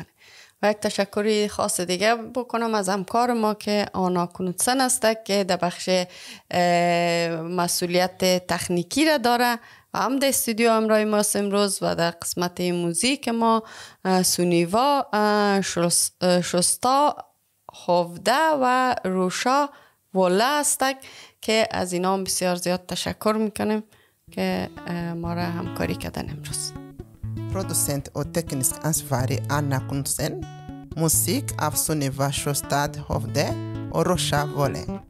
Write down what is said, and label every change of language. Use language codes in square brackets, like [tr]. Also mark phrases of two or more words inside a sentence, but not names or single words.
[fa] و یک تشکری خاص دیگه بکنم از همکار ما که آنا کنوتسن است که در بخش مسئولیت تکنیکی را داره و هم در استودیو همراه ماست امروز و در قسمت موزیک ما سونیوا، شستا، خوفده و روشا والا هستک که از اینا هم بسیار زیاد تشکر میکنیم که ما را همکاری کردن امروز. [sv] Producent och teknisk ansvarig Anna Knudsen. Musik av Sunniva Sjøstad Hovde och Rosha Volle.